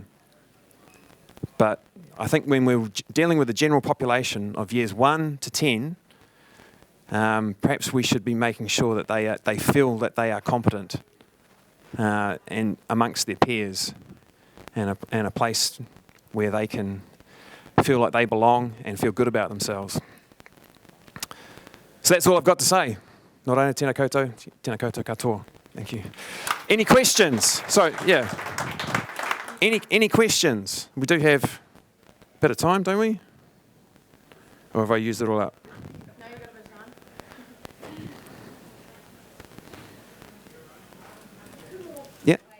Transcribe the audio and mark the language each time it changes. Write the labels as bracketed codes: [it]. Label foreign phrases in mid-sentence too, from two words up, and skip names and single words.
[en] But I think when we're dealing with the general population of years 1 to 10, perhaps we should be making sure that they feel that they are competent and amongst their peers, and a place where they can feel like they belong and feel good about themselves. So that's all I've got to say. [mi] Nō reira, tēnā koutou katoa. [en] Thank you. Any questions? So, yeah. Any questions? We do have a bit of time, don't we? Or have I used it all up? No, you've got a bit of time. Yeah.